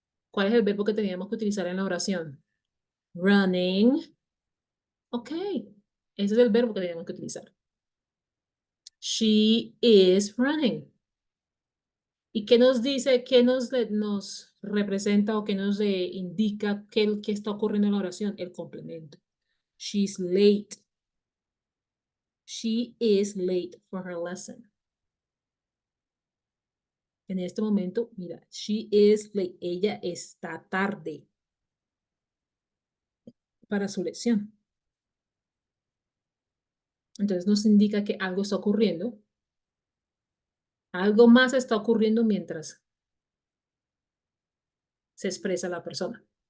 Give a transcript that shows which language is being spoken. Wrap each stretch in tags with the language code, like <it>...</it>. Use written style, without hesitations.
<es>¿Cuál es el verbo que teníamos que utilizar en la oración? Running. Ok. Ese es el verbo que teníamos que utilizar.</es> <en>She is running.</en> <es>¿Y qué nos dice, qué nos representa o qué nos indica qué está ocurriendo en la oración? El complemento.</es> <en>She's late. She is late for her lesson.</en> <es>En este momento, mira,</es> <en>she is late.</en> <es>Ella está tarde para su lección. Entonces nos indica que algo está ocurriendo. Algo más está ocurriendo mientras se expresa la persona.</es>